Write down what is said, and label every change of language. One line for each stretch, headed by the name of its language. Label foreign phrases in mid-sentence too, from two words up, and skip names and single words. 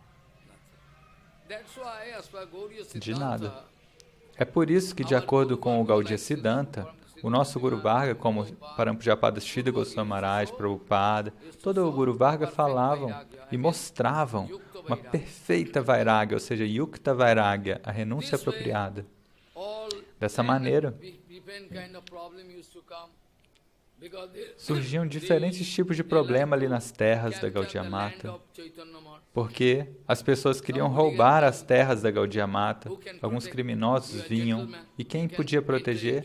Portuguese: De nada. É por isso que, de acordo com o Gaudiya Siddhanta, o nosso Guru Varga, como Parampujapad Sridhar Goswami Maharaj, Prabhupada, todo o Guru Varga falavam e mostravam uma perfeita vairagya, ou seja,
Sanskrit: yukta vairagya,
Portuguese: a renúncia apropriada. Dessa maneira, surgiam diferentes tipos de problema ali nas terras da Gaudiya Mata, porque as pessoas queriam roubar as terras da Gaudiya Mata, alguns criminosos vinham, e quem podia proteger?